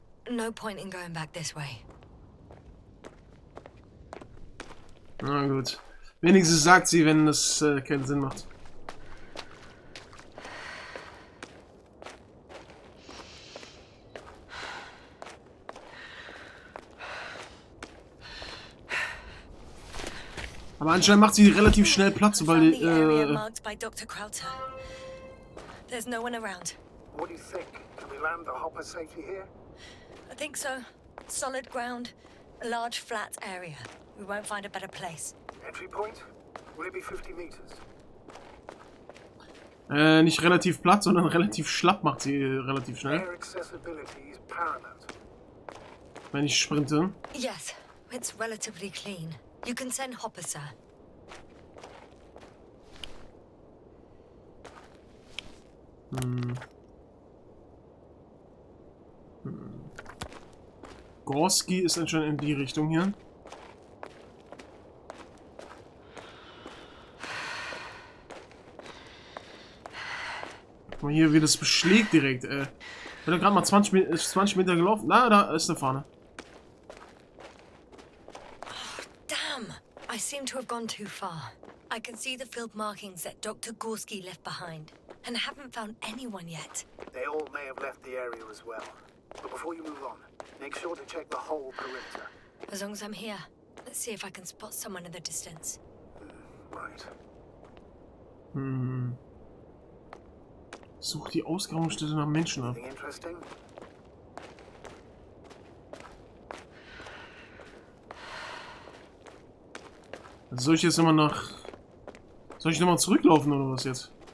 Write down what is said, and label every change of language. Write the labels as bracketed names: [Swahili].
[English] No point in going back this way. [German] Na gut. Wenigstens sagt sie, wenn das keinen Sinn macht. Aber anscheinend macht sie relativ schnell Platz, sobald [English] Found the area marked by Dr. Krauter. There's no one around. What do you think? Can we land the hopper safely here? I think so. Solid ground, a large flat area. We won't find a better place. Entry point? Will it be 50 meters? [German] nicht relativ platt, sondern relativ schlapp macht sie relativ schnell. [English] Air accessibility is paramount. [German] Wenn ich sprinte. [English] Yes, it's relatively clean. You can send Hopper, sir. [German] Gorski ist anscheinend in die Richtung hier. Guck mal hier, wie das beschlägt direkt, ey. Ich bin gerade mal 20 Meter gelaufen. Na, da ist eine Fahne. [English] Damn! I seem to have gone too far. I can see the field markings that Dr. Gorski left behind, and haven't found anyone yet. They all may have left the area as well. But before you move on, make sure to check the whole perimeter. As long as I'm here, let's see if I can spot someone in the distance. Right. [German] Such die Ausgrabungsstätte nach Menschen ab. [English] Anything interesting? [German] Also soll ich jetzt nochmal nach... Soll ich nochmal zurücklaufen oder was jetzt?